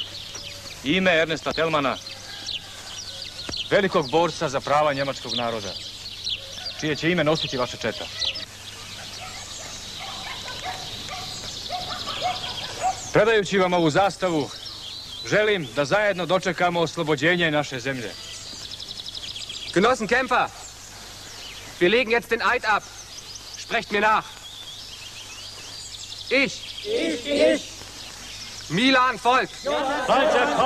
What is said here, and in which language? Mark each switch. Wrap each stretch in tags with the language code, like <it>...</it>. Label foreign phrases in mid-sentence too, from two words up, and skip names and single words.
<hr>Ime Ernesta Thälmanna, velikog borca za prava njemačkog naroda, čije će ime nositi vaša četa. Predajući vam ovu zastavu, želim da zajedno dočekamo oslobođenje naše zemlje.</hr> <de>Genossen Kämpfer, wir legen jetzt den Eid ab. Sprecht mir nach. Ich. Milan Volk. Walter Koch.</de>